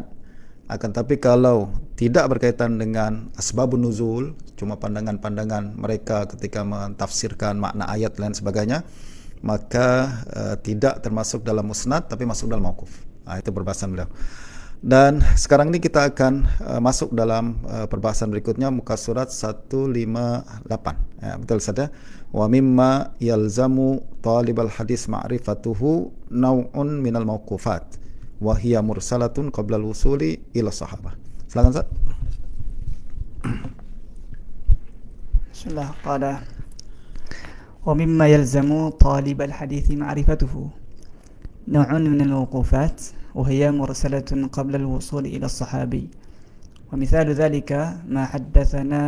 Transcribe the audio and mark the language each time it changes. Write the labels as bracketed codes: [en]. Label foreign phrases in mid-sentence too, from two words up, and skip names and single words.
[ms] Akan tapi kalau tidak berkaitan dengan [ar] أسباب النزول, [ms] cuma pandangan-pandangan mereka ketika mentafsirkan makna ayat dan sebagainya, maka tidak termasuk dalam musnad tapi masuk dalam mauquf. Itu perbahasan beliau. Dan sekarang ini kita akan masuk dalam perbahasan berikutnya, muka surat 158. Betul saja. [ar] ومما يلزم طالب الحديث معرفته نوع من الموقوفات وهي مرسلة قبل الوصول إلى الصحابة. [ms] Silakan Ustaz. Bismillah. [ar] Qala ومما يلزم طالب الحديث معرفته نوع من الموقوفات وهي مرسلة قبل الوصول إلى الصحابي، ومثال ذلك ما حدثنا